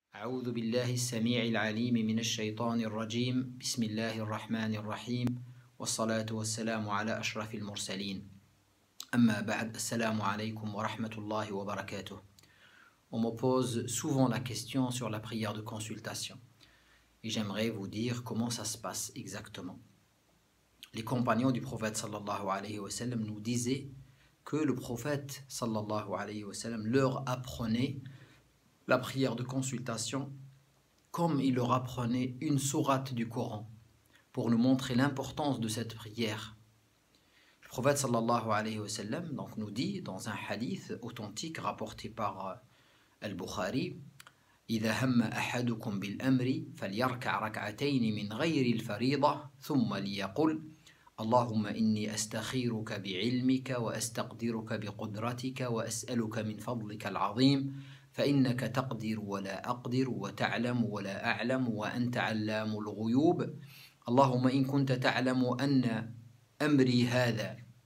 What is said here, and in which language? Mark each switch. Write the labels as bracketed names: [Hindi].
[Arabic] أعوذ بالله السميع العليم من الشيطان الرجيم بسم الله الرحمن الرحيم والصلاة والسلام على أشرف المرسلين أما بعد السلام عليكم ورحمة الله وبركاته. [French] On me pose souvent la question sur la prière de consultation et j'aimerais vous dire comment ça se passe exactement. Les compagnons du prophète [Arabic] sallallahu alayhi wa sallam [French] nous disaient que le prophète sallallahu alayhi wa sallam leur apprenait la prière de consultation comme il leur apprenait une sourate du Coran pour nous montrer l'importance de cette prière. Le prophète [Arabic] sallallahu alayhi wa sallam [French] donc nous dit dans un hadith authentique rapporté par Al-Bukhari: [Arabic] إذا هم أحدكم بالأمر فليركع ركعتين من غير الفريضة ثم ليقل اللهم إني أستخيرك بعلمك وأستقدرك بقدرتك وأسألك من فضلك العظيم فإنك تقدر ولا أقدر وتعلم ولا أعلم وأنت علام الغيوب اللهم إن كنت تعلم أن أمري هذا